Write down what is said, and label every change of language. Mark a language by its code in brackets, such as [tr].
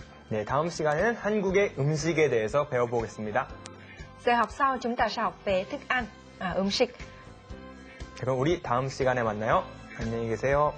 [ko] 네, 다음 시간에는 한국의 음식에 대해서 배워보겠습니다. [vi] Giờ học sau chúng ta sẽ học về thức ăn, 음식. [ko] 그럼 우리 다음 시간에 만나요. 안녕히 계세요.